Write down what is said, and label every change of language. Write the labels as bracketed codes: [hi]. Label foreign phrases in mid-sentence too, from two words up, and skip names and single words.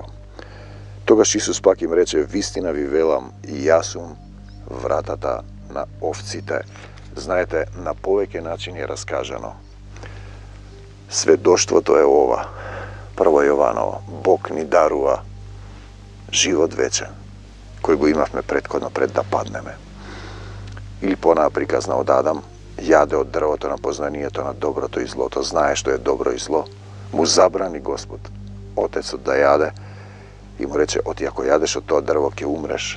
[mk] Тогаш Исус пак им рече, вистина ви велам и ја сум вратата на овците. Знајте, на повеќе начин е раскажано. Сведоштво то е ова, 1. Јованово, Бог ни дарува живот вечен кој го имавме претходно пред да паднеме. Или понаприказна од Адам, јаде од дрвото на познанието на доброто и злото, знае што е добро и зло, му забрани Господ, Отецот да јаде и му рече, оти ако јадеш од тоа дрво ќе умреш.